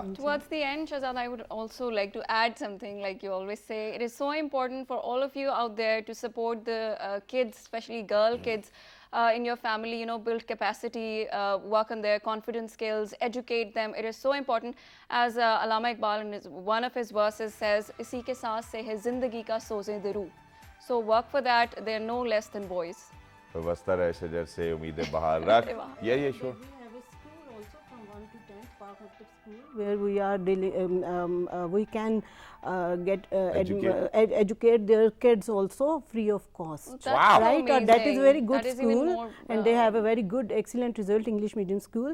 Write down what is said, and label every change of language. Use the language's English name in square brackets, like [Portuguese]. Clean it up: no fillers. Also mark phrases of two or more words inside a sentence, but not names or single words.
[English] Towards the end, Shahzad, I would also like to add something. Like you always say, it is so important for all of you out there to support the kids, especially girl kids in your family, build capacity, work on their confidence skills, educate them. It is so important. As Allama Iqbal in one of his verses says, [Urdu] "اسی کے ساس سے ہے زندگی کا سوز دے روح." [English] So work for that. They are no less than boys. [Urdu] واستہ رہے شجر سے امید بہار رکھ. [English] Yeah, sure. We have a school also from 1 to 10, Park Active School, where we are we can educate their kids also free of cost. Wow! Right? That is very good that school, and they have a very good, excellent result, English medium school.